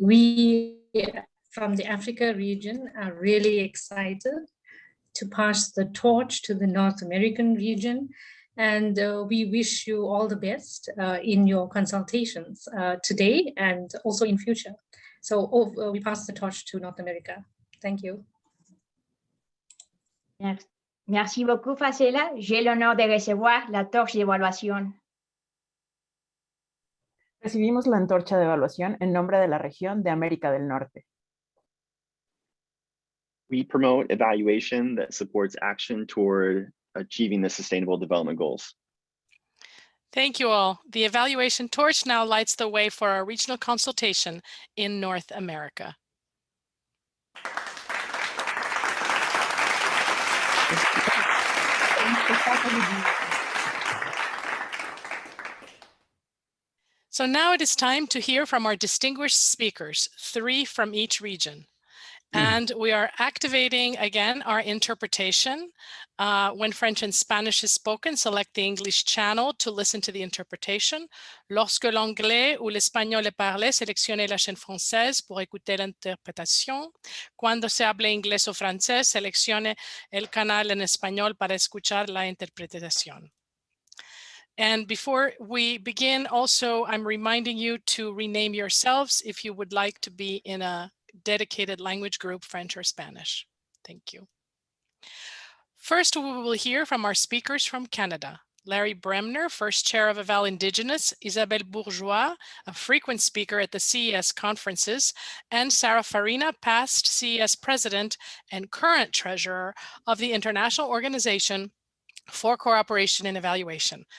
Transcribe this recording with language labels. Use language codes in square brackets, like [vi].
[en] We from the Africa region are really excited to pass the torch to the North American region. And we wish you all the best in your consultations today and also in future. So we pass the torch to North America. Thank you. [fr] Merci beaucoup, Fazila. J'ai l'honneur de recevoir la torche d'évaluación. [es] Recibimos la antorcha de evaluación en nombre de la región de América del Norte. [en] We promote evaluation that supports action toward achieving the Sustainable Development Goals. Thank you all. The evaluation torch now lights the way for our regional consultation in North America. So now it is time to hear from our distinguished speakers, 3 from each region. And we are activating again our interpretation. When French and Spanish is spoken, select the English channel to listen to the interpretation. [fr] Lorsque l'anglais ou l'espagnol est parlé, sélectionnez la chaîne française pour écouter l'interprétation. [es] Cuando se habla inglés o francés, seleccione el canal en español para escuchar la interpretación. [en] And before we begin, also, I'm reminding you to rename yourselves if you would like to be in a dedicated language group, French or Spanish. Thank you. First, we will hear from our speakers from Canada. Larry Bremner, first chair of Eval Indigenous, Isabelle Bourgeois, a frequent speaker at the CES conferences, and Sarah Farina, past CES president and current treasurer of the International Organization for Cooperation and Evaluation.